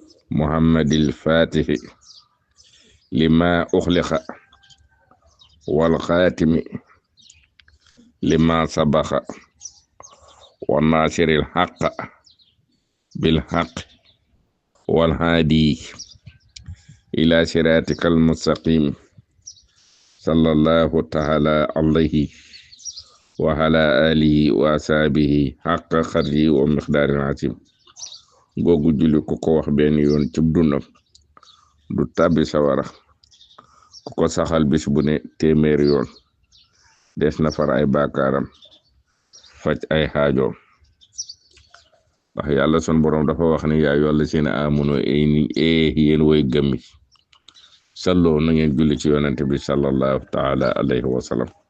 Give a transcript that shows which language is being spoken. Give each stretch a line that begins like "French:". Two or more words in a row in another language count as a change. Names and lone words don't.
Arabic: محمد الفاتح لما أغلق والخاتم لما سبق وناصر الحق بالحق والهادي إلى صراطك المستقيم صلى الله تعالى عليه وعلى آله وأصحابه حق قدره ومقداره العظيم.
Wolof: Googu julli ku ko wax benn yoon ci dundam du tàbbi sawara. Ku ko saxal bis bu ne téeméeri yoon, des na far ay bàkkaaram, faj ay xaajoom. Ndax Yàlla sun Borom dafa wax ne,
Arabic: "يا أيها الذين آمنوا,
Wolof: ay ni, ee yéen way gëm yi, sallu na ngeen julli ci Yonent bi
Arabic: صلى الله تعالى عليه وسلم."